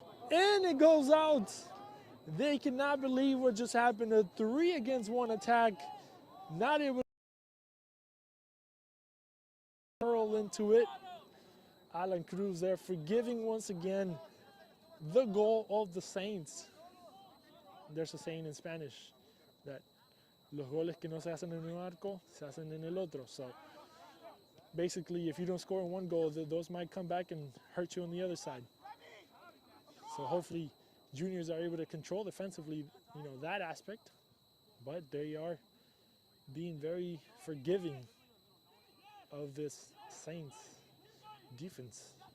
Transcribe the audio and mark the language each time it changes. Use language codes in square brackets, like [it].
[en] And it goes out. They cannot believe what just happened. A 3-against-1 attack. Not able to curl into it. Alan Cruz there forgiving once again the goal of the Saints. There's a saying in Spanish that [es] los goles que no se hacen en un arco se hacen en el otro. [en] So basically, if you don't score in one goal, those might come back and hurt you on the other side. So hopefully juniors are able to control defensively, that aspect. But they are being very forgiving of this Saints defense.